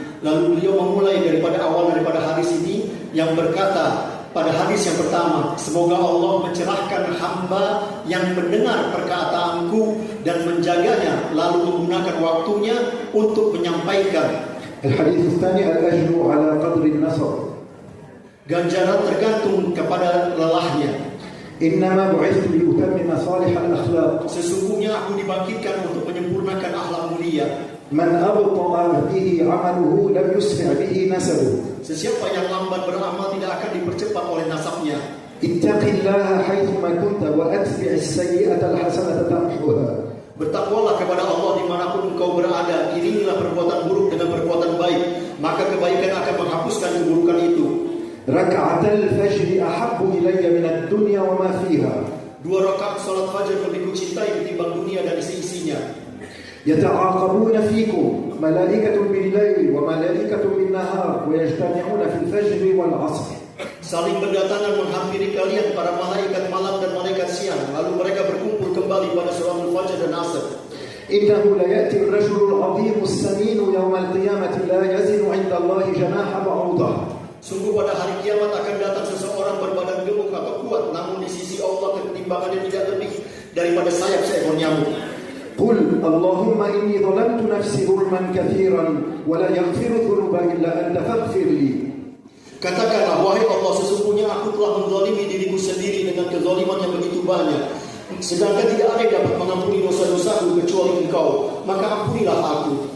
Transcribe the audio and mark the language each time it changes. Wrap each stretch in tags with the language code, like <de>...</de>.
<id>Lalu beliau memulai daripada awal daripada hadis ini yang berkata pada hadis yang pertama, semoga Allah mencerahkan hamba yang mendengar perkataanku dan menjaganya, lalu menggunakan waktunya untuk menyampaikan.</id> <ar>الحديث الثاني الأجر على قدر النصر.</ar> <id>Ganjaran tergantung kepada lelahnya.</id> <ar>إنما بعثت لأتمم صالح الأخلاق.</ar> <id>Sesungguhnya aku dibangkitkan untuk menyempurnakan akhlak mulia.</id> <ar>من أبطأ به عمله لم يسرع به نسبه.</ar> <id>Sesiapa yang lambat beramal tidak akan dipercepat oleh nasabnya.</id> <ar>اتق الله حيثما كنت وأتبع السيئة الحسنة تمحوها.</ar> <id>Bertakwalah kepada Allah dimanapun engkau berada. Iringilah perbuatan buruk dengan perbuatan baik, maka kebaikan akan menghapuskan keburukan itu.</id> <ar>ركعة الفجر أحب إلي من الدنيا وما فيها.</ar> <id>2 rakaat salat fajar lebih kucintai ketimbang dunia dan isi-isinya.</id> <ar>يتعاقبون فيكم ملائكة بالليل وملائكة بالنهار ويجتمعون في الفجر والعصر.</ar> <id>Saling berdatangan menghampiri kalian para malaikat malam dan malaikat siang, lalu mereka berkumpul kembali pada salatul fajar dan asar.</id> <ar>إنه ليأتي الرجل العظيم السمين يوم القيامة لا يزن عند الله جناح بعوضة.</ar> <id>Sungguh pada hari kiamat akan datang seseorang berbadan gemuk atau kuat, namun di sisi Allah ketimbangannya tidak lebih daripada sayap seekor nyamuk.</id> <ar>قل اللهم إني ظلمت نفسي ظلما كثيرا ولا يغفر الذنوب إلا أنت فاغفر لي.</ar> <id>Katakanlah, wahai Allah, sesungguhnya aku telah menzalimi diriku sendiri dengan kezaliman yang begitu banyak, sedangkan tidak ada yang dapat mengampuni dosa-dosaku kecuali Engkau, maka ampunilah aku.</id>